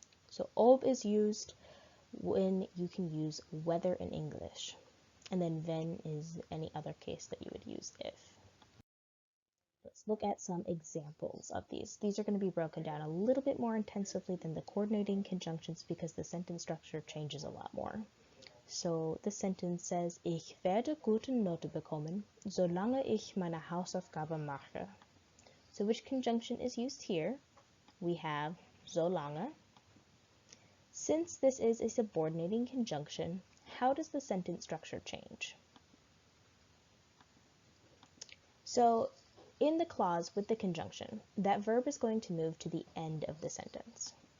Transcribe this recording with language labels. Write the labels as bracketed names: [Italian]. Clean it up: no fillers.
[English] So ob is used when you can use whether in English. And then wenn is any other case that you would use if. Let's look at some examples of these. These are going to be broken down a little bit more intensively than the coordinating conjunctions because the sentence structure changes a lot more. So the sentence says, [German] Ich werde gute Note bekommen, solange ich meine Hausaufgabe mache. [English] So which conjunction is used here? We have solange. Since this is a subordinating conjunction, how does the sentence structure change? So in the clause with the conjunction, that verb is going to move to the end of the sentence.